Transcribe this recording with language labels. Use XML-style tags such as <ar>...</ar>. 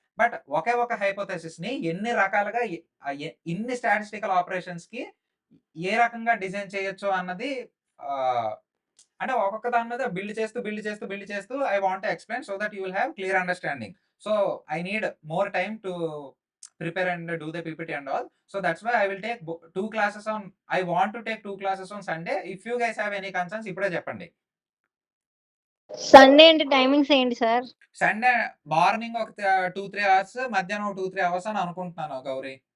<te>But ఒకే ఒక హైపోథెసిస్‌ని ఎన్ని రకాలుగా ఇన్ని స్టాటిస్టికల్ ఆపరేషన్స్‌కి ఏ రకంగా డిజైన్ చేయొచ్చు అన్నది ఆహ్, అంటే ఒక్కొక్క దాని మీద బిల్డ్ చేస్తూ I want to explain so that you will have clear understanding.</te> <en>So I need more time to prepare and do the PPT and all. So that's why I will take 2 classes on. I want to take 2 classes on Sunday. If you guys have any concerns ఇప్పుడే చెప్పండి.</en> <te>Sunday అంటే timings ఏంటి sir? Sunday morning ఒక 2-3 hours, మధ్యాహ్నం ఒక 2-3 hours అని అనుకుంటున్నాను గౌరీ.</te>